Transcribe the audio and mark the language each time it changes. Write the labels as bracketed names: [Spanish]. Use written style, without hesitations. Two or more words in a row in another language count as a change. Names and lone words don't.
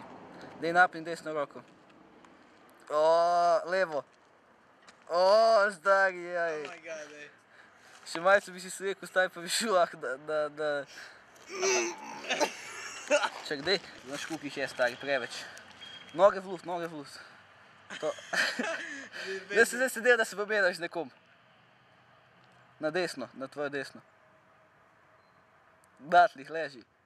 [Slovenian] Dej napni desno roko. Levo. Stari, jaj. [English] Oh my god, ej. [Slovenian] Še malce bi si se rekel, stari pa bi šel lahko, da... Ček, dej, znaš koliko jih je, stari, preveč. Noge v luft. To. Zdaj se dela, da se pomenaš z nekom. Na desno, na tvojo desno. Datlih, leži.